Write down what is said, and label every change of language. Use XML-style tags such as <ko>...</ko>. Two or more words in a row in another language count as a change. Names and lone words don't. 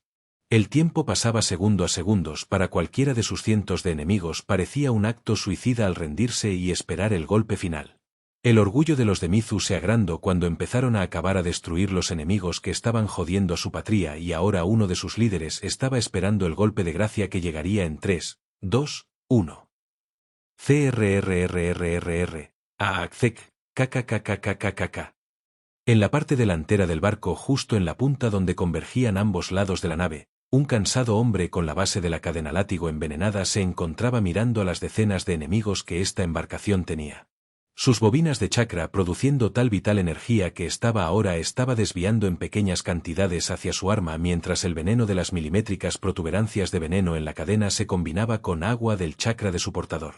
<es>El tiempo pasaba segundo a segundos para cualquiera de sus cientos de enemigos parecía un acto suicida al rendirse y esperar el golpe final. El orgullo de los de Mizu se agrandó cuando empezaron a acabar a destruir los enemigos que estaban jodiendo a su patria y ahora uno de sus líderes estaba esperando el golpe de gracia que llegaría en 3, 2, 1. CRRRRRR. AACEC. KKKKKKK. En la parte delantera del barco, justo en la punta donde convergían ambos lados de la nave, un cansado hombre con la base de la cadena látigo envenenada se encontraba mirando a las decenas de enemigos que esta embarcación tenía. Sus bobinas de chakra produciendo tal vital energía que estaba desviando en pequeñas cantidades hacia su arma mientras el veneno de las milimétricas protuberancias de veneno en la cadena se combinaba con agua del chakra de su portador.</es>